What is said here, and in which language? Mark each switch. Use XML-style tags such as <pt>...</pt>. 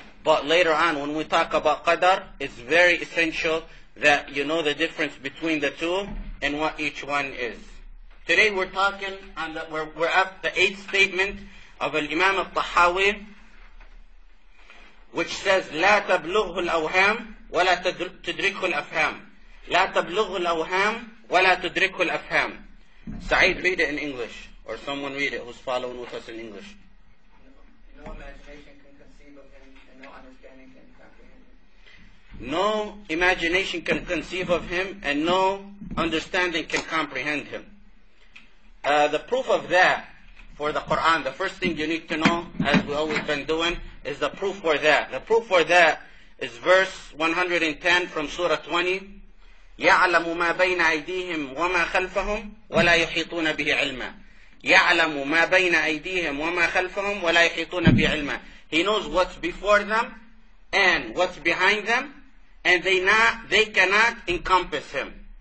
<en>But later on, when we talk about qadar, it's very essential that you know the difference between the two and what each one is. Today we're talking on we're at the 8th statement of Imam al-Tahawi, which says,</en> <ar>لا تبلغه الأوهام ولا تدركه الأفهام. لا تبلغه الأوهام ولا تدركه الأفهام.</ar> <en>Saeed, read it in English, or someone read it who's following with us in English. No imagination can conceive of him, and no understanding can comprehend him. No imagination can conceive of him, and no understanding can comprehend him. The proof of that for the Quran, the first thing you need to know, as we've always been doing, is the proof for that. The proof for that is verse 110 from Surah 20.</en> <ar>يعلم ما بين أيديهم وما خلفهم ولا يحيطون به علما. يعلم ما بين أيديهم وما خلفهم ولا يحيطون به علما.</ar> <en>He knows what's before them and what's behind them, and they cannot encompass him.</en>